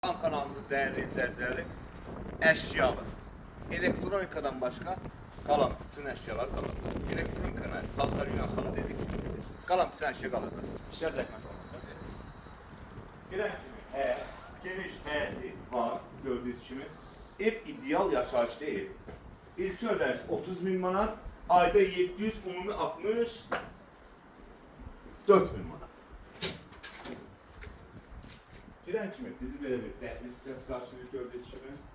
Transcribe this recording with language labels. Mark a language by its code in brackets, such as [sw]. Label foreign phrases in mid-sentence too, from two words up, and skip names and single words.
[tr] Kanalımızın değerli izleyicileri, eşyalı. Elektronikadan başka kalan bütün eşyalar kalacak. Elektronika, batarya falan dedik. Kalan bütün eşya kalacak. Gerçekten kalacak. Giren [az] geniş həyəti var, gördüğünüz kimi. Ev ideal yaşayışlı ev. İlk ödeyiş 30 bin manat, ayda 700, umumi 60, 4 bin manat. Giren kimi bizi belə bir dəhliz səs qarşılıq gördüyünüz kimi.